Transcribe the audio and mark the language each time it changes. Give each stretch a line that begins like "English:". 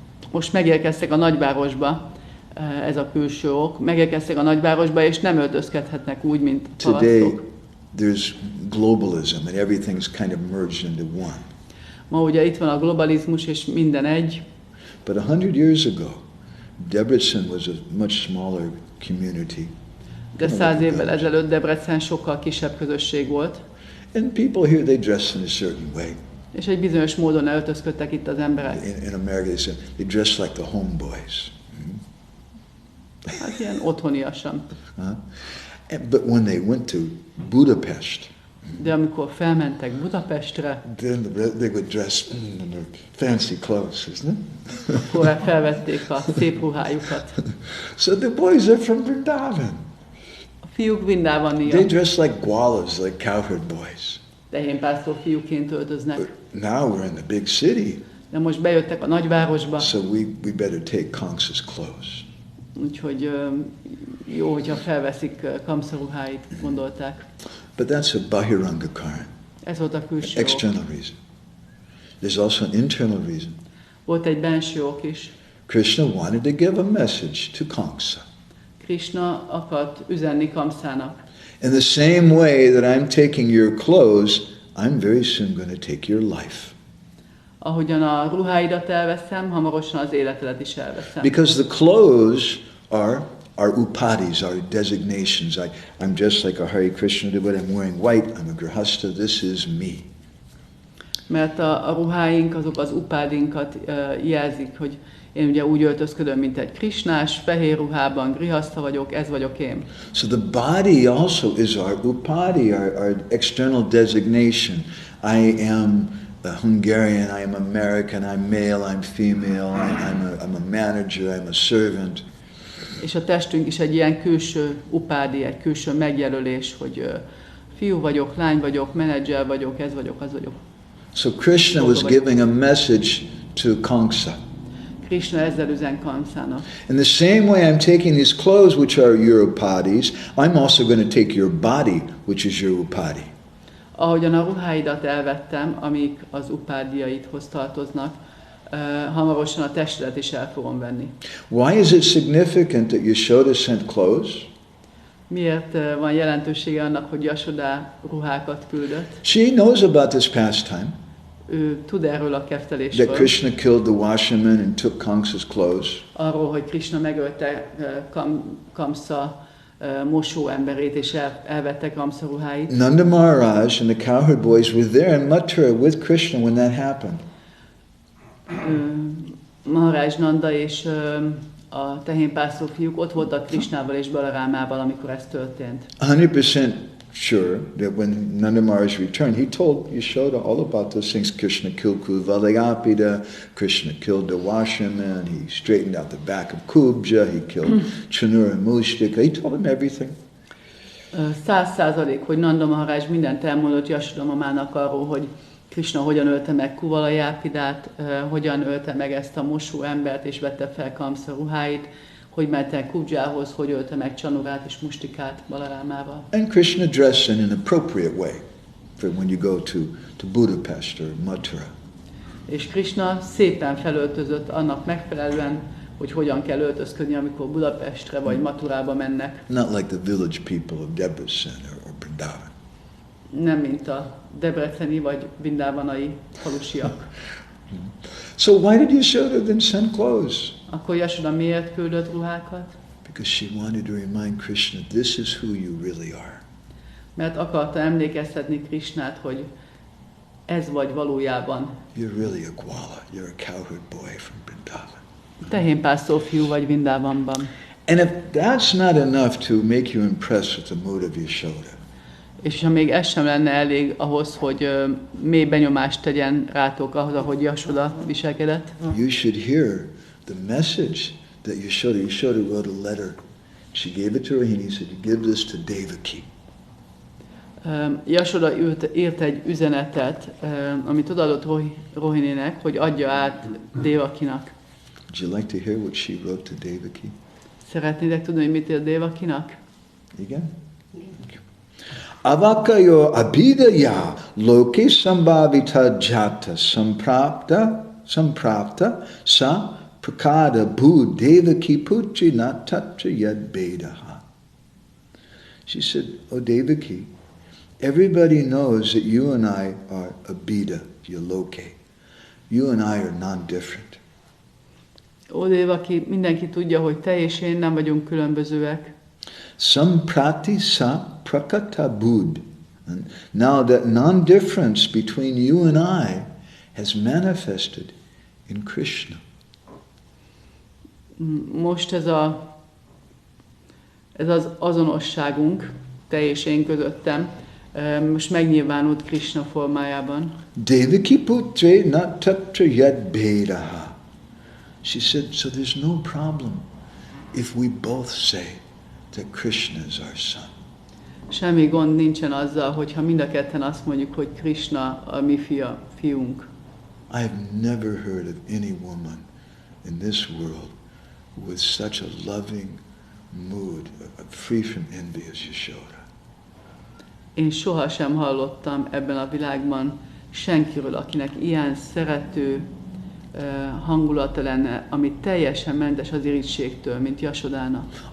Hungarian: Most megérkeztek a nagyvárosba, ez a külső ok. Megérkeztek a nagyvárosba, és nem öltözkedhetnek úgy, mint
English: Today,
Hungarian: parasztok.
English: there's globalism and everything's kind of merged into one.
Hungarian: Ma ugye itt van a globalizmus, és minden egy.
English: But 100 years ago, Debrecen was a much smaller community.
Hungarian: De 100 évvel ezelőtt Debrecen sokkal kisebb közösség volt,
English: And people here, they dress in a certain way.
Hungarian: és egy bizonyos módon öltözködtek itt az emberek.
English: In America, they dress like the homeboys.
Hungarian: Hát ilyen otthoniasan.
English: But when they went to Budapest,
Hungarian: De amikor felmentek Budapestre,
English: then they would dress in their fancy clothes, isn't it?
Hungarian: akkor felvették a szép ruhájukat.
English: So the boys are from Vrindavan.
Hungarian: A fiúk Vrindavaniak,
English: They dress like gwalas, like cowherd boys.
Hungarian: tehénpásztor fiúként öltöznek.
English: But now we're in the big city,
Hungarian: De most bejöttek a nagyvárosba,
English: so we better take Kamsa's clothes.
Hungarian: úgyhogy jó, hogyha felveszik Kamsa ruháit, gondolták.
English: But that's a bahiranga karana,
Hungarian: Ez volt a külső ok.
English: external reason. There's also an internal reason.
Hungarian: Volt egy benső ok is.
English: Krishna wanted to give a message to Kamsa.
Hungarian: Krishna akart üzenni Kamszának.
English: In the same way that I'm taking your clothes, I'm very soon going to take your life.
Hungarian: Ahogyan a ruháidat elveszem, hamarosan az életedet is elveszem.
English: Because the clothes are upadis, are designations. I'm just like a Hare Krishna devotee, I'm wearing white, I'm a grihasta, this is me.
Hungarian: Mert a ruháink azok az upádinkat jelzik, hogy én ugye úgy öltözködöm, mint egy krisnás, fehér ruhában, grihasta vagyok, ez vagyok én.
English: So the body also is our upadi, our external designation. I am a Hungarian, I am American, I'm male, I'm female, I'm a manager, I'm a servant.
Hungarian: És a testünk is egy ilyen külső upádi, egy külső megjelölés, hogy fiú vagyok, lány vagyok, menedzser vagyok, ez vagyok, az vagyok.
English: So Krishna was giving a message to Kamsa.
Hungarian: Krishna ezzel üzen Kamszának.
English: In the same way I'm taking these clothes which are your upadis, I'm also going to take your body which is your upadi.
Hungarian: Ahogyan a ruháidat elvettem, amik az upádiaidhoz tartoznak, hamarosan a testedet is el fogom venni.
English: Why is it significant that Yashoda sent clothes?
Hungarian: Miért van jelentősége annak, hogy Yashoda ruhákat küldött?
English: She knows about this pastime,
Hungarian: Ő tud erről a
English: that
Hungarian: keftelésről,
English: Krishna killed the washerman and took Kamsa's clothes.
Hungarian: arról, hogy Krishna megölte Kamsa mosó emberét, és elvette Kamsa ruháit.
English: Nanda Maharaj and the cowherd boys were there in Mathura with Krishna when that happened.
Hungarian: Maharaj Nanda és a tehénpásztor fiúk ott voltak Krishnával és Balarámával, amikor ez történt.
English: 100% sure that when Nanda Maharaj returned, he told Yashoda all about those things. Krishna killed Kuvalayapida, Krishna killed the washerman, he straightened out the back of Kubja, he killed Chanura and Mushtika, he told him everything.
Hungarian: 100%, hogy Nanda Maharaj mindent elmondott Yashoda mamának arról, hogy Krishna hogyan ölte meg Kuvalayapidát, hogyan ölte meg ezt a mosó embert, és vette fel Kamsa ruháit, hogy ment el Kubjához, hogy ölte meg Csanurát és Mustikát Balarámával.
English: And Krishna dressed in an appropriate way for when you go to Budapest or Mathura.
Hungarian: És Krishna szépen felöltözött annak megfelelően, hogy hogyan kell öltözködni, amikor Budapestre vagy Mathurába mennek.
English: Not like the village people of Debrecen or Vrindavan.
Hungarian: Nem mint a debreceni vagy vindavanai falusiak.
English: So why did Yashoda then send clothes?
Hungarian: Akkor Yashoda miért küldött ruhákat?
English: Because she wanted to remind Krishna, this is who you really are.
Hungarian: Mert akarta emlékeztetni Krishnát, hogy ez vagy valójában.
English: You're really a gwala. You're a cowherd boy from Vrindavan.
Hungarian: Tehénpásztor fiú vagy Vrindavanban.
English: And if that's not enough to make you impressed with the mood of Yashoda,
Hungarian: És ha még ez sem lenne elég ahhoz, hogy mély benyomást tegyen rátok ahhoz, ahogy Yashoda viselkedett,
English: you should hear the message that Yashoda wrote a letter. She gave it to Rohini, he said, give this to Devaki.
Hungarian: Yashoda írt egy üzenetet, amit odaadott Rohininek, hogy adja át Devakinak.
English: Would you like to hear what she wrote to Devaki?
Hungarian: Szeretnétek tudni, hogy mit írt Devakinak? Igen?
Sanskrit: Avakayo abhidaya loke sambhavita jata samprapta sa prakada bhu Devaki putri natatra yad bedaha.
English: She said, oh Devaki, everybody knows that you and I are abhida, loke. You and I are non-different.
Hungarian: Ó Devaki, mindenki tudja, hogy te és én nem vagyunk különbözőek.
Sanskrit: Samprati sa prakata bud.
English: And now that non-difference between you and I has manifested in Krishna.
Hungarian: Most ez az azonosságunk, te és én közöttem, most megnyilvánult Krishna formájában.
Sanskrit: Devaki putre natatra yad bedaha.
English: She said, so there's no problem if we both say that Krishna is our son.
Hungarian: Semmi gond nincsen azzal, hogyha mind a ketten azt mondjuk, hogy Krishna a mi fiunk.
English: I have never heard of any woman in this world with such a loving mood, free from envy as Yashoda.
Hungarian: Én sohasem hallottam ebben a világban senkiről, akinek ilyen szerető hangulata lenne, ami teljesen mentes az irítségtől, mint Yashodának.